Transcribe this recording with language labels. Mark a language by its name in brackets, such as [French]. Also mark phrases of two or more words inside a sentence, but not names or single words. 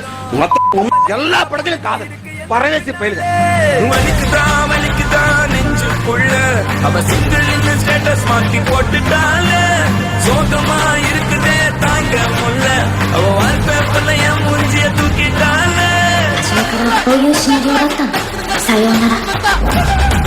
[Tamil] எல்லா படத்திலும் காதல். பரவேசி பயிலுங்க. நெஞ்சுக்குள்ள அவ சிங்கிள் இந்த ஸ்டேட்டஸ் மாத்தி போட்டுட்டால சோகமா இருக்குதே தாங்க முல்ல அவ வால்பேப்பர்ல என் மூஞ்சிய தூக்கிட்டால. [Japanese] こういうシナリオだったの。さようなら。